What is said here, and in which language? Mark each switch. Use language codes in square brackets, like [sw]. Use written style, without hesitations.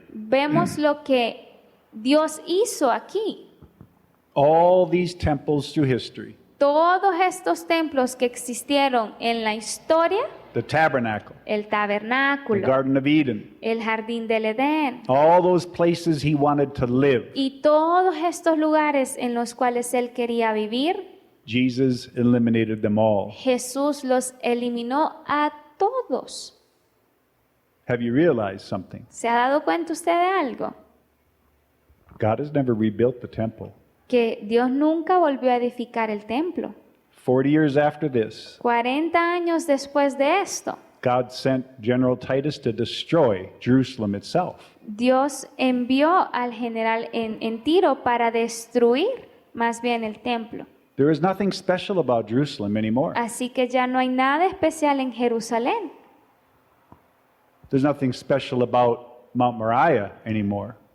[es] Vemos lo que Dios hizo aquí. [en] All these temples through history, [es] Todos estos templos que existieron en la historia, [en] the tabernacle, [es] el [en] the [es] tabernáculo, [en] Garden of Eden, [es] el jardín del Edén, [en] all those places he wanted to live, [es] y todos estos lugares en los cuales él quería vivir, [en] Jesus eliminated them all. [es] Jesús los eliminó a todos. [en] Have you realized something? [es] ¿Se ha dado cuenta usted de algo? [en] God has never rebuilt the temple. [es] Que Dios nunca volvió a edificar el templo. [en] 40 years after this, [es] 40 años después de esto, [en] God sent General Titus to destroy Jerusalem itself. [es] Dios envió al general en Tiro para destruir más bien el templo. [en] There is nothing special about Jerusalem anymore. [es] Así que ya no hay nada especial en Jerusalén. [en] There's nothing special about Mount Moriah anymore.